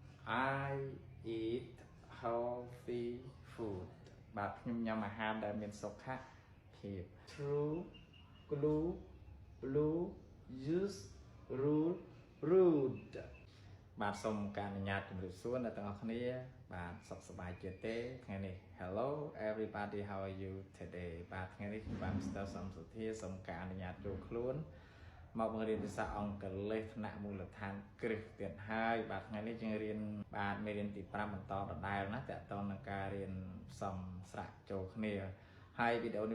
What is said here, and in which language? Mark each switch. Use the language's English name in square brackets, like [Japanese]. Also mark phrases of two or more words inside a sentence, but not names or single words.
[English] I eat healthy food [Khmer] បាទខ្ញុំញ៉ាំអាហារដែលមានសុខភាព [English] True Glue Blue Use Rule Rude [Khmer] បាទសូមការអនុញ្ញាតជម្រាបសួរអ្នកទាំងអស់គ្នាបាទសុខសប្បាយជាទេថ្ងៃនេះ [English] Hello everybody how are you today [Khmer] បាទថ្ងៃនេះខ្ញុំបានស្ទើរសំសុធាសូមការអនុញ្ញា តចូលខ្លួនមកបង្រៀនភាសាអង់គ្លេសថ្នាក់មូលដ្ឋានគ្រឹះទៀតហើយបាទថ្ងៃនេះយើងរៀនបាទមេរៀនទី5បន្តដដែលណាតើតើនឹងការរៀនផ្សំស្រាក់ចូលគ្នាហើយវីដេអូនេះ